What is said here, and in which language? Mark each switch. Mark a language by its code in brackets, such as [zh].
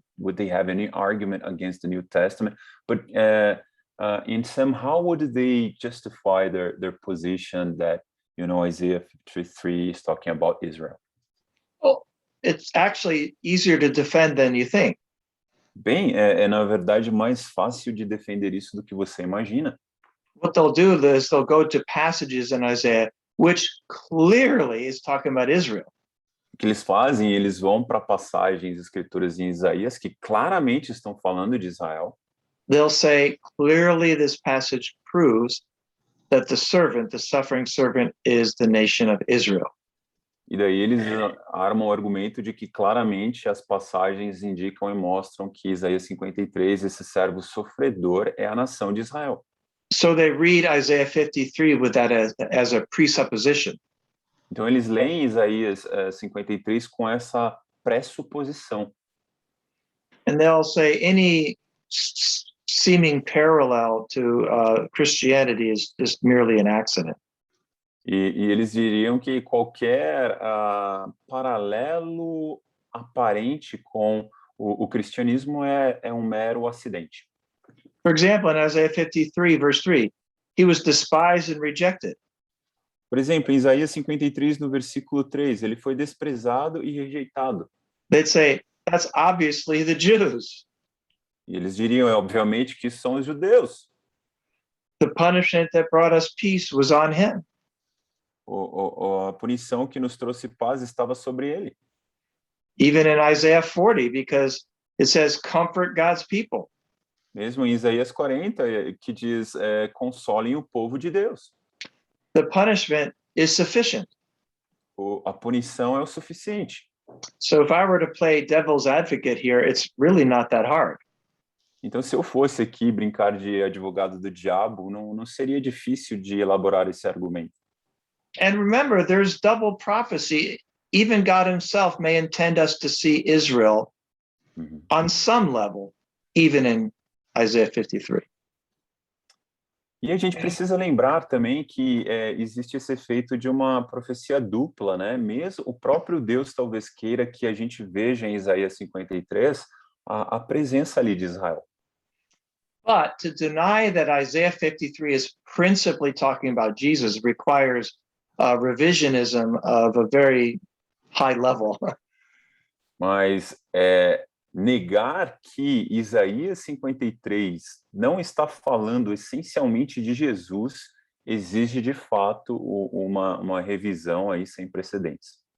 [en] Would they have any argument against the New Testament? But in some, how would they justify their position that, you know, Isaiah 53 is talking about Israel? Well, it's actually easier to defend than you think. [pt] Bem, na verdade mais fácil de defender isso do que você imagina. [en] What they'll do is they'll go to passages in Isaiah which clearly is talking about Israel. [pt] O que eles fazem, eles vão para passagens, escrituras em Isaías que claramente estão falando de Israel. [en] They'll say, clearly this passage proves that the servant, the suffering servant, is the nation of Israel. [pt] E daí eles armam o argumento de que claramente as passagens indicam e mostram que Isaías 53, esse servo sofredor, é a nação de Israel. [en] So they read Isaiah 53 with that as a presupposition. [pt] Então eles leem Isaías 53 com essa pressuposição. [en] And they'll say any seeming parallel to Christianity is just merely an accident. [pt] E eles diriam que qualquer paralelo aparente com o cristianismo é um mero acidente. [en] For example, in Isaiah 53, verse 3, he was despised and rejected. [pt] Por exemplo, em Isaías 53, no versículo 3, ele foi desprezado e rejeitado. [en] They'd say, that's obviously the Jews. [pt] E eles diriam, obviamente, que são os judeus. [en] The punishment that brought us peace was on him. [pt] A punição que nos trouxe paz estava sobre ele. [en] Even in Isaiah 40, because it says, comfort God's people. [pt] Mesmo em Isaías 40, que diz, consolem o povo de Deus. [en] The punishment is sufficient. [pt] A punição é o suficiente. [en] So if I were to play devil's advocate here, it's really not that hard. [pt] Então, se eu fosse aqui brincar de advogado do diabo, não seria difícil de elaborar esse argumento. [en] And remember, there's double prophecy. Even God himself may intend us to see Israel on some level, even in Isaiah 53. [pt] E a gente precisa lembrar também que existe esse efeito de uma profecia dupla, né? Mesmo o próprio Deus talvez queira que a gente veja em Isaías 53 a presença ali de Israel. [en] But to deny that Isaiah 53 is principally talking about Jesus requires revisionism of a very high level. [pt] Mas negar que Isaías 53 não está falando essencialmente de Jesus exige, de fato, uma revisão aí sem precedentes.